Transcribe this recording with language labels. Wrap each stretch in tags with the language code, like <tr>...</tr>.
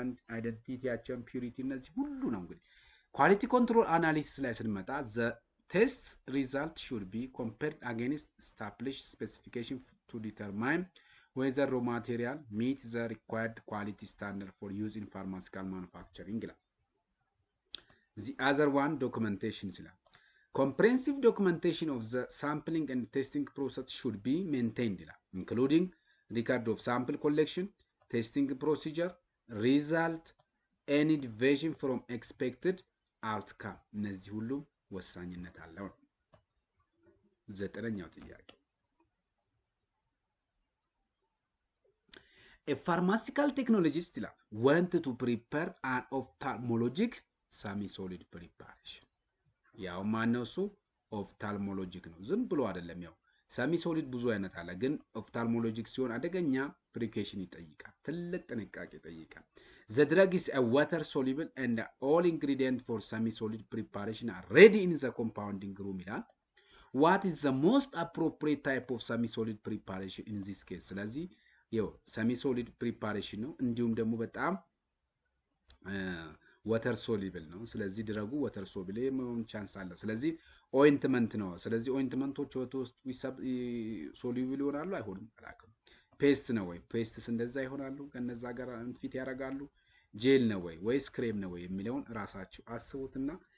<am>አይደንቲቲያቸውን ፒዩሪቲ እነዚህ ሁሉ ነው እንግዲህ ኳሊቲ ኮንትሮል አናሊሲስ ላይ ስንመጣ</am> <en>the test result should be compared against established specification to determine whether raw material meets the required quality standard for use in pharmaceutical manufacturing. The other one documentation ይላል comprehensive documentation of the sampling and testing process should be maintained ይላል including record of sample collection, testing procedure, result, any deviation from expected outcome.</en> <am>እነዚህ ሁሉ ወሳኝነት አለው። ዘጠነኛው ጥያቄ</am> <en>A pharmaceutical technologist want to prepare an ophthalmologic semi-solid preparation.</en> <am>ያው ማነው እሱ ኦፍታልሞሎጂክ ነው። ዝም ብሎ አይደለም ያው semi-solid ብዙ አይነት አለ ግን ኦፍታልሞሎጂክ ሲሆን አደገኛ ፕሪኬሽን ይጠይቃል። ትልቅ ጥንቃቄ ይጠይቃል።</am> <en>The drug is a water soluble and all ingredients for semi-solid preparation are ready in the compounding room ይላል። What is the most appropriate type of semi-solid preparation in this case?</en> <am>ስለዚህ ያው semi-solid preparation ነው እንዲሁም ደግሞ በጣም water soluble ነው። ስለዚህ ድረጉ water soluble የመሆን ቻንስ አለ። ስለዚህ ኦይንትመንት ነው። ስለዚህ ኦይንትመንቶች ውስጥ ሶሉብል ይሆናሉ አይሆንም አላውቅም። ፔስት ነው ወይ ፔስትስ እንደዛ ይሆናሉ ከነዛ ጋር ፊት ያደርጋሉ ጄል ነው ወይ ወይስ ክሬም ነው ወይ የሚለውን ራሳችሁ አስቡትና</am>